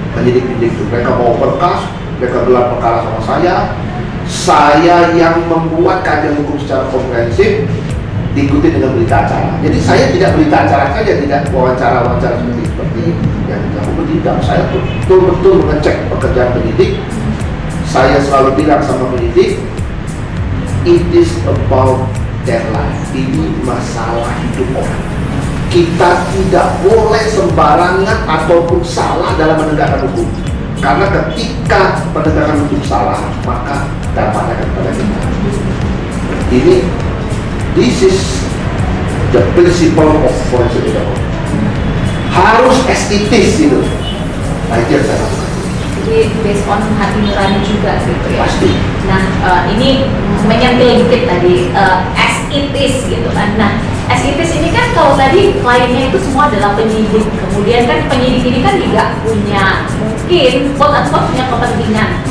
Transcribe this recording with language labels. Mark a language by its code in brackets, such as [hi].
[id] Penyidik-penyidik itu mereka bawa berkas, mereka gelar perkara sama saya yang membuat kajian hukum secara komprehensif, diikuti dengan berita acara. Jadi saya tidak berita acara saja, tidak wawancara seperti yang dilakukan, tidak. Saya betul-betul mengecek pekerjaan penyidik. Saya selalu bilang sama penyidik, [en] it is about their life. [id] Ini masalah hidup orang. Kita tidak boleh sembarangan ataupun salah dalam menegakkan hukum. Karena ketika penegakan hukum salah, maka dampaknya akan pada kita. [en] This is the principle of forensic legal. [id] Harus estetis itu. Nah, itu yang saya lakukan. Jadi [en] based on [id] hati nurani juga gitu ya. Pasti. Nah, ini menyentil dikit tadi [en] as it is [id] gitu kan. Nah, [en] as it is [id] ini kan kalau tadi kliennya itu semua adalah penyidik. Kemudian kan penyidik ini kan juga punya mungkin [en] quote unquote [id] punya kepentingan.